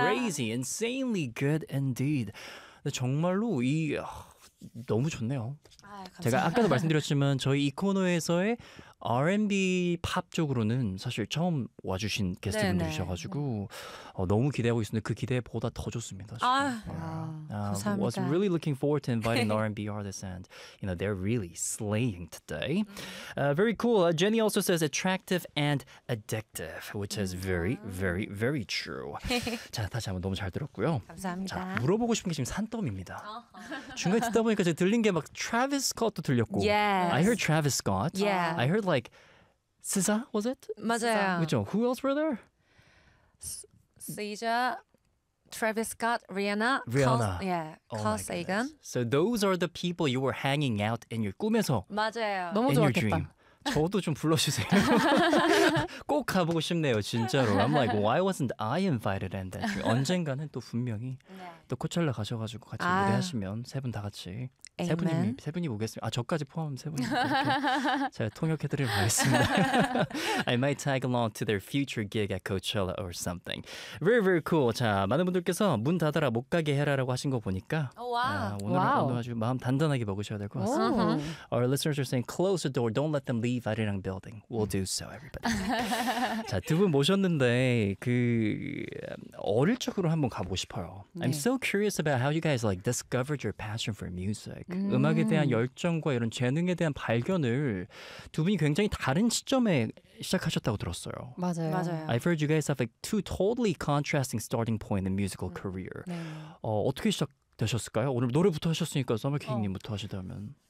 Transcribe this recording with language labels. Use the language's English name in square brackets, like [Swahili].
[English] are crazy. Insanely good indeed. [Korean] 정말로 이... 너무 좋네요. 제가 아까도 말씀드렸지만 저희 이 코너에서의 R&B 팝 쪽으로는 사실 처음 와주신 게스트분들이셔가지고 너무 기대하고 있었는데 그 기대보다 더 좋습니다. 아, 감사합니다. [English] I was really looking forward to inviting R&B artists and you know, they're really slaying today. Very cool. Jenny also says attractive and addictive, which is very, very, very true. [Korean] 자, 다시 한번 너무 잘 들었고요. 감사합니다. 자, 물어보고 싶은 게 지금 산더미입니다. 중간에 듣다 보니까 제가 들린 게 막 Travis Scott도 들렸고 [English] yes. I heard Travis Scott. Yeah. I heard like SZA, was it? [Korean] 맞아요. 그쵸? [English] Who else were there? SZA, Travis Scott, Rihanna. Rihanna. Carl, yeah. Oh Carl Sagan. So those are the people you were hanging out in your [Korean] 꿈에서. 맞아요. 너무 좋았겠다. 저도 좀 불러주세요. 꼭 가보고 싶네요, 진짜로. [English] I'm like, why wasn't I invited in that? [Korean] 언젠가는 또 분명히 또 코첼라 가셔가지고 같이 노래하시면 세 분 다 같이. 세 분이 오겠습니다. 아, 저까지 포함하면 세 분이 제가 통역해드리고 가겠습니다. [English] I might tag along to their future gig at Coachella or something. Very, very cool. [Korean] 자, 많은 분들께서 문 닫아라 못 가게 해라라고 하신 거 보니까 오늘은 아주 마음 단단하게 먹으셔야 될 것 같습니다. [English] Our listeners are saying close the door. Don't let them leave Arirang Building. We'll do so, everybody. [Korean] 자, 두 분 모셨는데 그 어릴 적으로 한번 가보고 싶어요. [English] I'm so curious about how you guys like discovered your passion for music. [Korean] 음악에 대한 열정과 이런 재능에 대한 발견을 두 분이 굉장히 다른 시점에 시작하셨다고 들었어요. 맞아요. 맞아요. [English] I've heard you guys have like two totally contrasting starting point in musical career. [Korean] 네. 어떻게 시작되셨을까요? 오늘 노래부터 하셨으니까 서머킹님부터 하시다면.